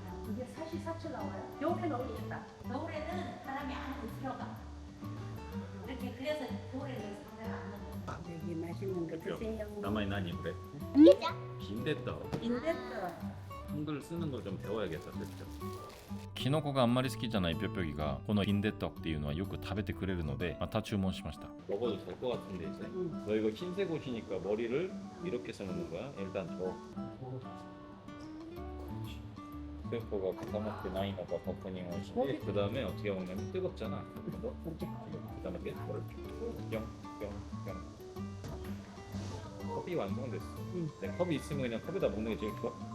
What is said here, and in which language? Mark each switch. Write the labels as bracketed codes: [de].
[ko] 이게 사시사철 나와요. 겨울에는 어디 있다. 겨울에는 사람이 안으로 들어가. 이렇게 그래서 겨울에는 사람이 안 넣어. 여기 맛있는 거 드세요. 나만이 나니 그래? 빈대떡. 빈대떡. 한글 쓰는 걸 좀 배워야겠다, 진짜. [ja] キノコがあんまり好きじゃないぴょぴょぎがこの빈대떡っていうのはよく食べてくれるのでまた注文しました。 [ko] 먹어도 될 것 같은데 이제. 너 이거 흰색 옷이니까 머리를 이렇게 써놓는 거야. 일단 저 스 [ja] ープが固まってないのか確認をして、 [ko] 그 다음에 어떻게 먹냐면 뜨겁잖아. 그 다음에 이거를 뿅뿅뿅. 컵이 완성됐어. 네, 컵이 있으면 그냥 컵에다 먹는 게 제일 좋아.